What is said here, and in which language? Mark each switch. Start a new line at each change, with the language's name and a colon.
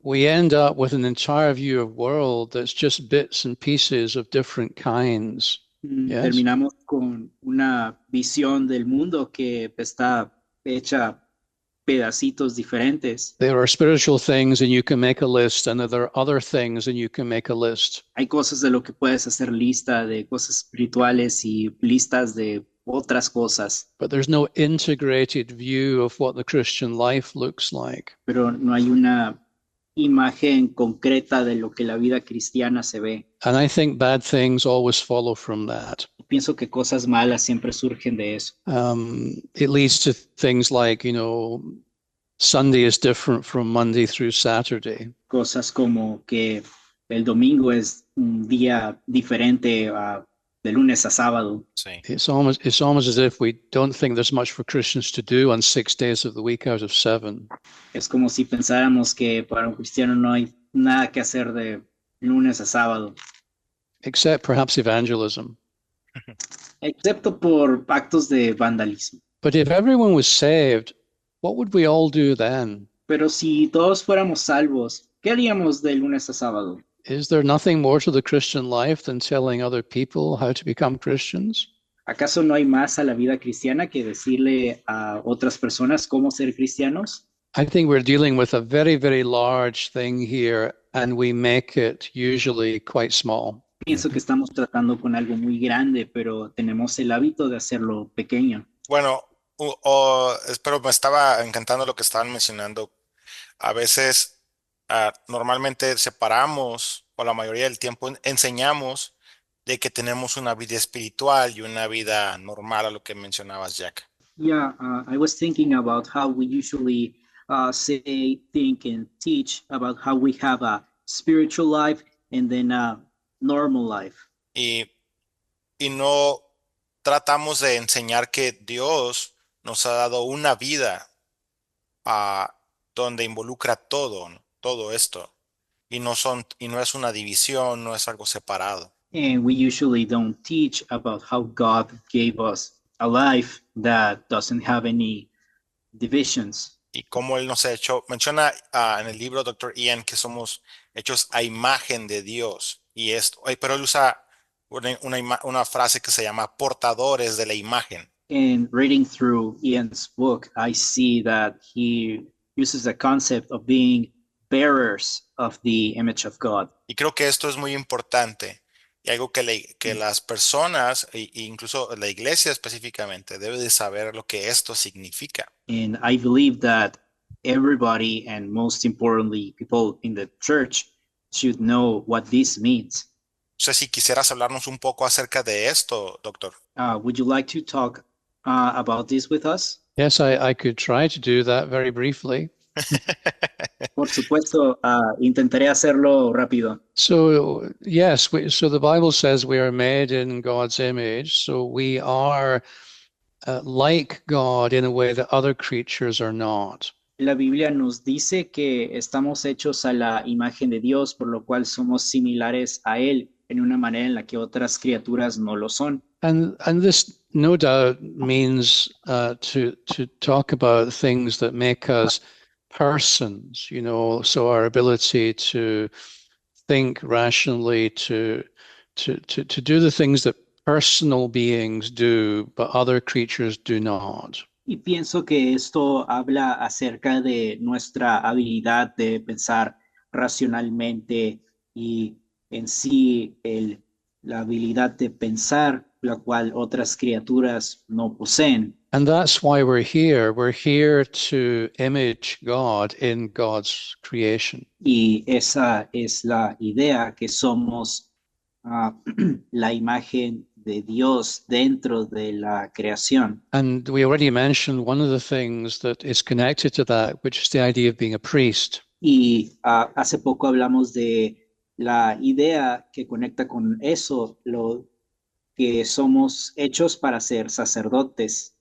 English: we end up with an entire view of world that's just bits and pieces of different kinds. Yes.
Spanish: terminamos con una visión del mundo que está hecha pedacitos diferentes.
English: There are spiritual things and you can make a list, and there are other things and you can make a list.
Spanish: Hay cosas de lo que puedes hacer lista de cosas espirituales y listas de otras cosas,
English: But there's no integrated view of what the Christian life looks like.
Spanish: pero no hay una imagen concreta de lo que la vida cristiana se ve.
English: And I think bad things always follow from that.
Spanish: Pienso que cosas malas siempre surgen de eso.
English: It leads to things like, Sunday is different from Monday through Saturday.
Spanish: Cosas como que el domingo es un día diferente de lunes a sábado. Sí.
English: It's almost as if we don't think there's much for Christians to do on 6 days of the week out of 7.
Spanish: Es como si pensáramos que para un cristiano no hay nada que hacer de lunes a sábado,
English: Except perhaps evangelism.
Spanish: excepto por actos de vandalismo.
English: But if everyone was saved, what would we all do then?
Spanish: Pero si todos fuéramos salvos, ¿qué haríamos de lunes a sábado?
English: Is there nothing more to the Christian life than telling other people how to become Christians?
Spanish: ¿Acaso no hay más a la vida cristiana que decirle a otras personas cómo ser cristianos?
English: I think we're dealing with a very, very large thing here, and we make it usually quite small.
Spanish: Pienso que estamos tratando con algo muy grande, pero tenemos el hábito de hacerlo pequeño. Bueno, espero, me estaba encantando lo que estaban mencionando. A veces, normalmente separamos, o la mayoría del tiempo enseñamos de que tenemos una vida espiritual y una vida normal, a lo que mencionabas, Jack.
English: Yeah, I was thinking about how we usually say, think, and teach about how we have a spiritual life and then a normal life.
Spanish: Y no tratamos de enseñar que Dios nos ha dado una vida donde involucra todo, ¿no? Todo esto. Y no es una división, no es algo separado.
English: And we usually don't teach about how God gave us a life that doesn't have any divisions.
Spanish: Y cómo Él nos ha hecho, menciona en el libro Dr. Ian que somos hechos a imagen de Dios. Y esto, pero él usa una frase que se llama portadores de la imagen.
English: And reading through Ian's book, I see that he uses the concept of being bearers of the image of God.
Spanish: Y creo que esto es muy importante y algo que las personas, e incluso la iglesia específicamente, debe de saber lo que esto significa.
English: And I believe that everybody, and most importantly, people in the church, should know what this means.
Spanish: No sé si quisieras hablarnos un poco acerca de esto, doctor.
English: Would you like to talk about this with us? Yes, I could try to do that very briefly.
Spanish: Por supuesto, intentaré hacerlo rápido.
English: So, yes, so the Bible says we are made in God's image. So we are like God in a way that other creatures are not.
Spanish: La Biblia nos dice que estamos hechos a la imagen de Dios, por lo cual somos similares a Él en una manera en la que otras criaturas no lo son.
English: And this no doubt means to talk about things that make us persons, so our ability to think rationally, to to do the things that personal beings do, but other creatures do not.
Spanish: Y pienso que esto habla acerca de nuestra habilidad de pensar racionalmente y en sí la habilidad de pensar, la cual otras criaturas no poseen.
English: And that's why we're here. We're here to image God in God's creation.
Spanish: Y esa es la idea, que somos la imagen de Dios dentro de la creación.
English: And we already mentioned one of the things that is connected to that, which is the idea of being a priest.
Spanish: Y hace poco hablamos de la idea que conecta con eso, lo que somos hechos para ser sacerdotes.